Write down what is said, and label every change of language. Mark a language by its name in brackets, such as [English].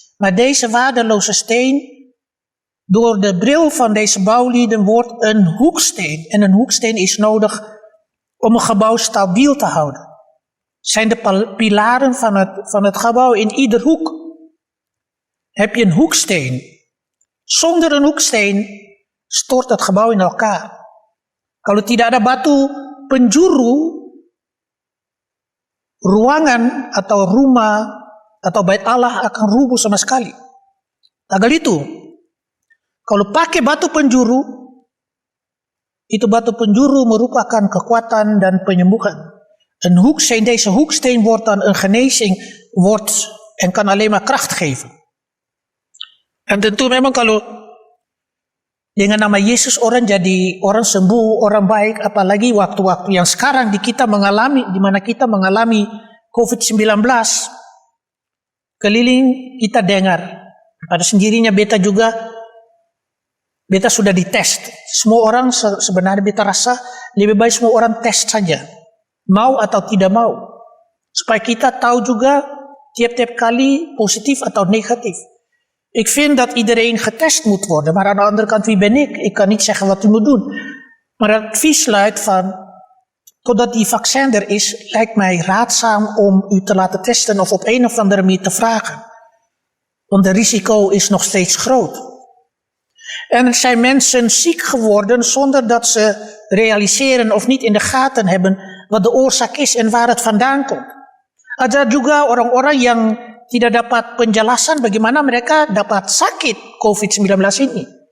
[Dutch] Maar deze waardeloze steen, door de bril van deze bouwlieden, wordt een hoeksteen. En een hoeksteen is nodig om een gebouw stabiel te houden. Zijn de pilaren van het gebouw in ieder hoek. Heb je een hoeksteen. Zonder een hoeksteen stort het gebouw in elkaar. [Indonesian] Kalau tidak ada batu penjuru, ruangan atau rumah atau bait Allah akan rubuh sama sekali. Tagal itu, kalau pakai batu penjuru, itu batu penjuru merupakan kekuatan dan penyembuhan. Een hoeksteen, deze hoeksteen wordt dan een genezing, en kan alleen maar kracht geven. En tentu memang kalau dengan nama Yesus orang jadi orang sembuh, orang baik, apalagi waktu-waktu yang sekarang di mana kita mengalami COVID-19, keliling kita dengar, pada sendirinya beta sudah dites. Semua orang sebenarnya beta rasa lebih baik semua orang tes saja, mau atau tidak mau, supaya kita tahu juga tiap-tiap kali positif atau negatif. [Dutch] Ik vind dat iedereen getest moet worden, maar aan de andere kant, wie ben ik? Ik kan niet zeggen wat u moet doen. Maar het advies luidt van, totdat die vaccin er is, lijkt mij raadzaam om u te laten testen of op een of andere manier te vragen. Want het risico is nog steeds groot. En er zijn mensen ziek geworden zonder dat ze realiseren of niet in de gaten hebben wat de oorzaak is en waar het vandaan komt. [Indonesian] Ada juga orang-orang yang tidak dapat penjelasan bagaimana mereka dapat sakit COVID-19 ini.